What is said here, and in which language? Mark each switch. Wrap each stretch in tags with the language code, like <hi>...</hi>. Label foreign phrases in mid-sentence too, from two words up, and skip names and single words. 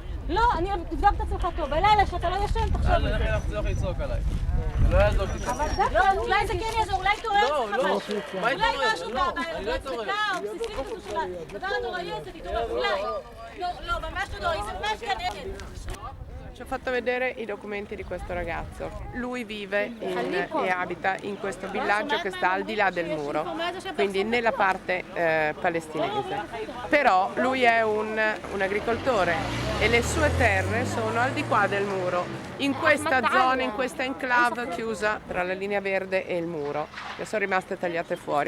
<he>לא, תבדוק את עצמך טוב. בלילה שאתה לא ישן, תחשוב על זה. לכי לחזור לצעוק עליי. זה לא יעזור לי. לא, אולי זה כן יעזור, אולי תתעורר. לא, לא. מה אולי יתעורר? משהו לא, אני לא אתעורר. בהצדקה או בסיסית כזו של הדבר הנוראי הזה תתעורר. אולי. לא, ממש לא נוראי, זה ממש גן עדן.</he> <it>Ci ho fatto vedere i documenti di questo ragazzo. Lui vive e abita in questo villaggio che sta al di là del muro, quindi nella parte palestinese. Però lui è un agricoltore e le sue terre sono al di qua del muro, in questa zona, in questa enclave chiusa tra la linea verde e il muro, che sono rimaste tagliate fuori.</it>